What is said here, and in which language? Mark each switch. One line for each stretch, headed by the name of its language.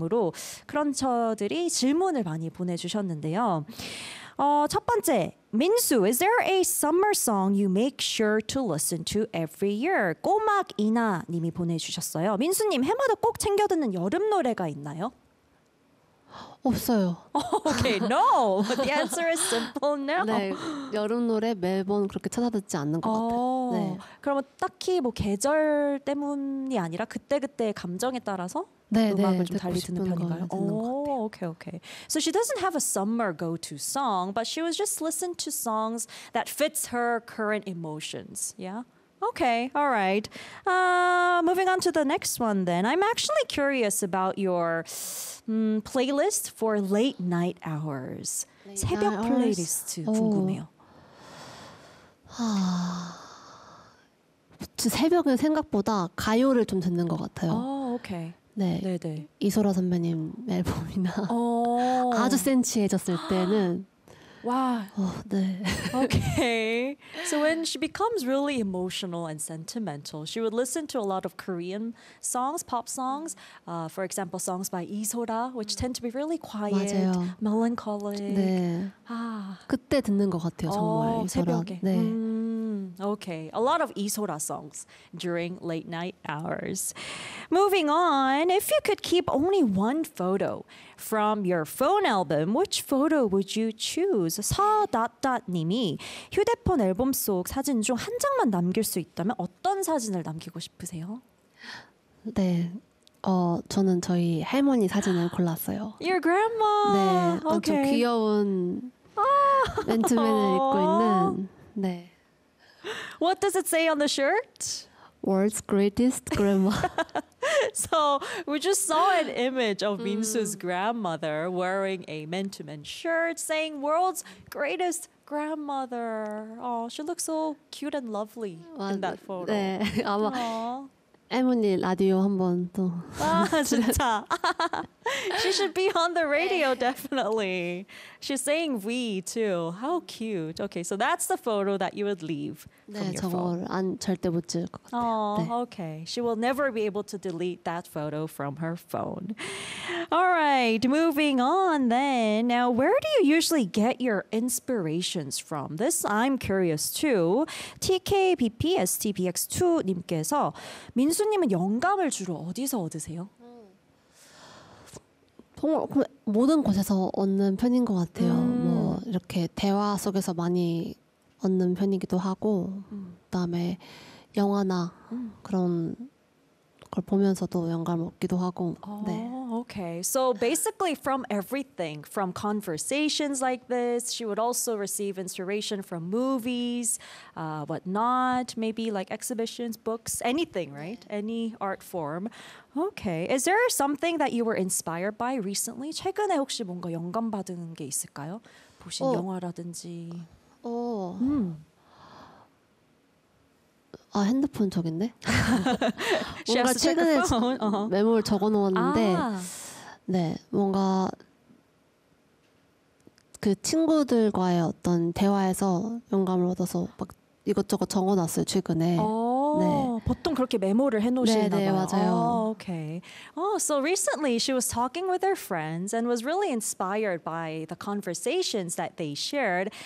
Korean: 으로 크런처들이 질문을 많이 보내주셨는데요. 첫 번째,
English: 민수, is there a summer song you make sure to listen to every year?
Korean: 꼬막 이나님이 보내주셨어요. 민수님, 해마다 꼭 챙겨 듣는 여름 노래가 있나요? 없어요.
English: Okay, no. The answer is simple now.
Korean: 네, 여름 노래 매번 그렇게 찾아 듣지 않는 것 같아요. 네. 그러면 딱히 뭐 계절 때문이 아니라 그때 그때 감정에 따라서. 네, 음악을 네, 좀 듣고 달리 듣는 편인가요? 듣는 것 같아요.
English: Okay, okay. So she doesn't have a summer go-to song, but she was just listen to songs that fits her current emotions. Yeah. Okay, all right. Moving on to the next one then. I'm actually curious about your playlist for late night hours.
Korean: 새벽 플레이리스트 궁금해요. 새벽은 생각보다 가요를 좀 듣는 것 같아요.
English: Oh, okay.
Korean: 네. 네네. 이소라 선배님 앨범이나 아주 센치해졌을 때는 와우. 네.
English: Okay. So when she becomes really emotional and sentimental, she would listen to a lot of Korean songs, pop songs. For example, songs by 이소라, which tend to be really quiet,
Korean: 맞아요.
English: melancholic.
Korean: 네. 아. 그때 듣는 것 같아요, 정말. 새벽에. 네.
English: Okay. A lot of 이소라 songs during late night hours. Moving on, if you could keep only one photo from your phone album, which photo would you choose?
Korean: 서닷닷님이 휴대폰 앨범 속 사진 중 한 장만 남길 수 있다면 어떤 사진을 남기고 싶으세요? 네, 저는 저희 할머니 사진을 골랐어요.
English: Your grandma.
Korean: 네, okay. 엄청 귀여운 맨투맨을 입고 있는. 네.
English: What does it say on the shirt? World's greatest grandma. So we just saw an image of Minsu's grandmother wearing a Mentimen shirt saying world's greatest grandmother. Oh, she looks so cute and lovely in that photo.
Korean: 네, 아마 할머니 라디오 한번 또. 아, 진짜.
English: She should be on the radio, definitely. She's saying we, too. How cute. Okay, so that's the photo that you would leave
Korean: 네,
English: from your phone.
Korean: 안, 절대 못 찍을 것 같아요.
English: Oh,
Korean: 네.
English: Okay. She will never be able to delete that photo from her phone. All right, moving on then. Now, where do you usually get your inspirations from? This I'm curious, too.
Korean: TKBPSTPX2님께서 민수님은 영감을 주로 어디서 얻으세요? 정말 모든 곳에서 얻는 편인 것 같아요. 뭐 이렇게 대화 속에서 많이 얻는 편이기도 하고 그다음에 영화나 그런 걸 보면서도 영감을 얻기도 하고
English: oh,
Korean: 네.
English: Okay. So basically from everything, from conversations like this, she would also receive inspiration from movies, what not, maybe like exhibitions, books, anything, right? Any art form. Okay. Is there something that you were inspired by recently?
Korean: 최근에 혹시 뭔가 영감 받은 게 있을까요? 보신 영화라든지. 아, 핸드폰 저긴데? 뭔가 최근에 메모를 적어 놓았는데, 네, 뭔가 그 친구들과의 어떤 대화에서 영감을 얻어서 막 이것저것 적어 놨어요, 최근에. 네. 보통 그렇게 메모를 해놓으시나봐요. 네, 맞아요.
English: Oh, okay. Oh, so recently she was talking with her friends and was really inspired by the conversations that they shared.